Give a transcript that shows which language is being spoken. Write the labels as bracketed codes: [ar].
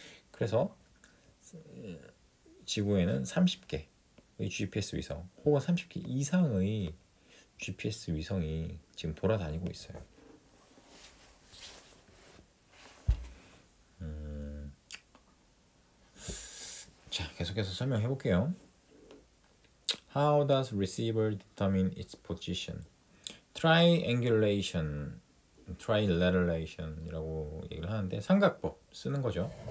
[ko] 그래서 지구에는 30개의 GPS 위성 혹은 30개 이상의 GPS 위성이 지금 돌아다니고 있어요. 자, 계속해서 설명해 볼게요. [en] How does receiver determine its position? [ko] triangulation이라고 얘기를 하는데 삼각법 쓰는 거죠.